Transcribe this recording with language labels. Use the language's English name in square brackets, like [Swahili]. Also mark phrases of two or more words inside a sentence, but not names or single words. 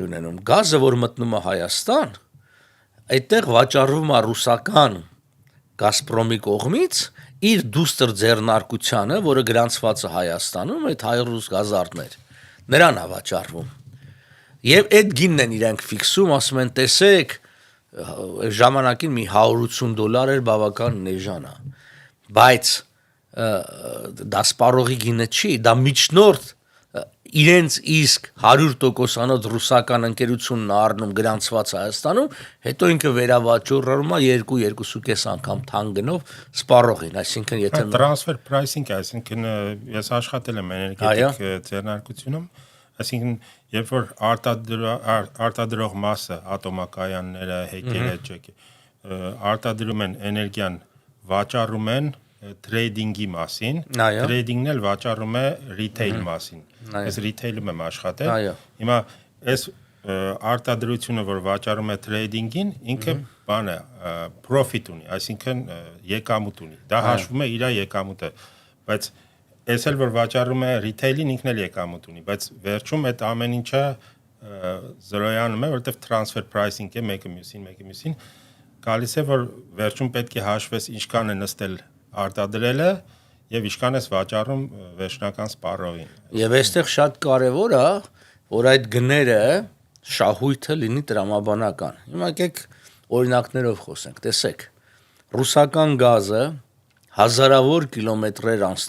[Armenian] ունենում։ Գազը, որ մտնում է Հայաստան, այդտեղ վաճառվում է ռուսական Գազպրոմի կողմից իր դուստր ձեռնարկությանը, որը գրանցված է Հայաստանում, այդ հայ-ռուս գազարդներ, նրան է վաճառվում։ Եվ այդ գինն են իրենք ֆիքսում, ասում են, տեսեք, ժամանակին մի $180 էր բավական էժան է։ Բայց դա սպառողի գինը չի, դա միջնորդ իրենց իսկ 100%-անոց ռուսական ընկերությունն առնում գրանցված Հայաստանում, հետո ինքը վերավաճառում է 2-2.5 անգամ թանկ գնով սպառողին, այսինքն եթե [English] transfer pricing, [Armenian] այսինքն ես աշխատել եմ էներգետիկ ձեռնարկությունում, այսինքն երբ որ արտադրող մասը ատոմակայանները, հեկերը, ջեկը արտադրում են էներգիան, վաճառում են trading-ի մասին, trading-ն էլ վաճառում է retail մասին։ Ես retail-ում եմ աշխատել։ Հիմա այս արտադրությունը, որ վաճառում է trading-ին, ինքը բան է, profit ունի, այսինքն եկամուտ ունի։ Դա հաշվում է իր եկամուտը, բայց այս էլ որ վաճառում է retail-ին, ինքն էլ եկամուտ ունի, բայց վերջում այդ ամեն ինչը զրոյանում է, որովհետև [English] transfer pricing [Armenian] է մեկը մյուսին, գալիս է, որ վերջում պետք է հաշվես ինչքան է նստել արտադրելը եւ ինչքան է վաճառում վերջնական սպառողին։ Եվ այստեղ շատ կարեւոր է, որ այդ գները շահույթը լինի տրամաբանական։ Հիմա եկեք օրինակներով խոսենք, տեսեք, ռուսական գազը հազարավոր կիլոմետրեր